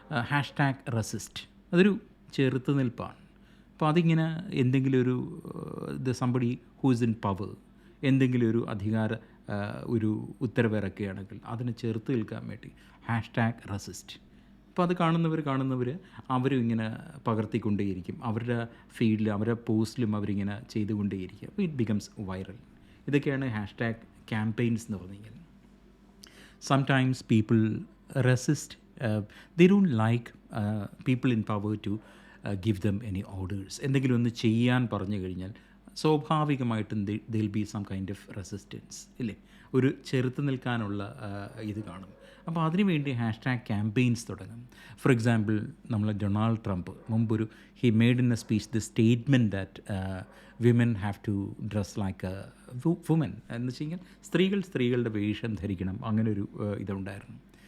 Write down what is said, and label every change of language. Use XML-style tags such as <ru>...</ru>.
<ml>Hashtag resist അതൊരു ചെറുത്തുനിൽപ്പാണ്. അപ്പോൾ അതിങ്ങനെ എന്തെങ്കിലും ഒരു</ml> <en>somebody who's in power</en> <ml>എന്തെങ്കിലും ഒരു അധികാര ഒരു ഉത്തരവിറക്കുകയാണെങ്കിൽ അതിനെ ചെറുത്ത് നിൽക്കാൻ വേണ്ടി ഹാഷ്ടാഗ് റെസിസ്റ്റ്. അപ്പോൾ അത് കാണുന്നവർ അവരും ഇങ്ങനെ പകർത്തിക്കൊണ്ടേയിരിക്കും, അവരുടെ ഫീഡിൽ അവരുടെ പോസ്റ്റിലും അവരിങ്ങനെ ചെയ്തുകൊണ്ടേയിരിക്കും. അപ്പോൾ</ml> <en>It becomes viral.</en> <ml>ഇതൊക്കെയാണ് ഹാഷ്ടാഗ് ക്യാമ്പയിൻസ് എന്ന് പറഞ്ഞു കഴിഞ്ഞാൽ.</ml> <en>Sometimes people resist, they don't like people in power to give them any orders.</en> <ml>എന്തെങ്കിലും ഒന്ന് ചെയ്യാൻ പറഞ്ഞു കഴിഞ്ഞാൽ സ്വാഭാവികമായിട്ടും</ml> <en>there'll be some kind of resistance</en> <ml>ഇല്ലേ, ഒരു ചെറുത്ത് നിൽക്കാനുള്ള ഇത് കാണും. അപ്പോൾ അതിനുവേണ്ടി ഹാഷ്ടാഗ് ക്യാമ്പയിൻസ് തുടങ്ങും. ഫോർ എക്സാമ്പിൾ നമ്മൾ ഡൊണാൾഡ് ട്രംപ് മുമ്പൊരു</ml> <en>he made in a speech the statement that women have to dress like a woman</en> <ml>എന്ന് വെച്ച് കഴിഞ്ഞാൽ സ്ത്രീകളുടെ വേഷം ധരിക്കണം, അങ്ങനൊരു ഇതുണ്ടായിരുന്നു.</ml>